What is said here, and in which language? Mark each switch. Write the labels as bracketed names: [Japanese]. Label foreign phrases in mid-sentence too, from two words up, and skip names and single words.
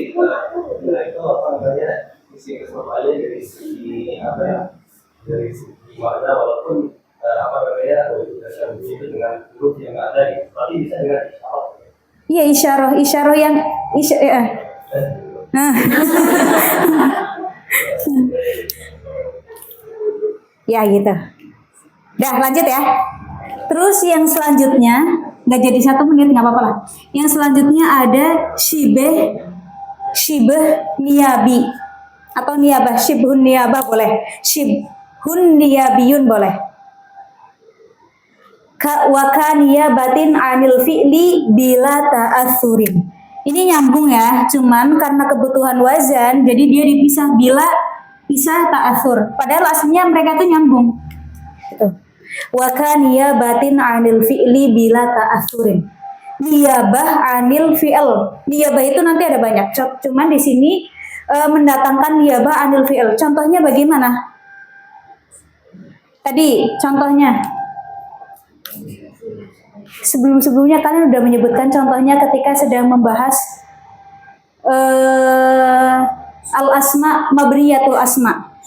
[Indonesian] Iya, isyarah yang Nah. Ya gitu. Dah lanjut ya. Terus yang selanjutnya nggak jadi 1 menit nggak apa-apa lah. Yang selanjutnya ada [Arabic] شبه نيابي [Indonesian] atau niyabah, [Arabic] شبه نيابة [Indonesian] boleh, [Arabic] شبه نيابي [Indonesian] boleh. [Arabic] وكنيابة عن الفعل بلا تأثر. [Indonesian] Ini nyambung ya, cuman karena kebutuhan wazan, jadi dia dipisah bila pisah ta'atsur. Padahal aslinya mereka tuh nyambung. Gitu. [Arabic] وكنيابة عن الفعل بلا تأثر. نيابة عن الفعل. [Indonesian] Niyabah itu nanti ada banyak. Cuman di sini mendatangkan [Arabic] نيابة عن الفعل. [Indonesian] Contohnya bagaimana? Tadi contohnya. Sebelum-sebelumnya kalian udah menyebutkan contohnya ketika sedang membahas [Arabic] الأسماء مبنية الأسماء.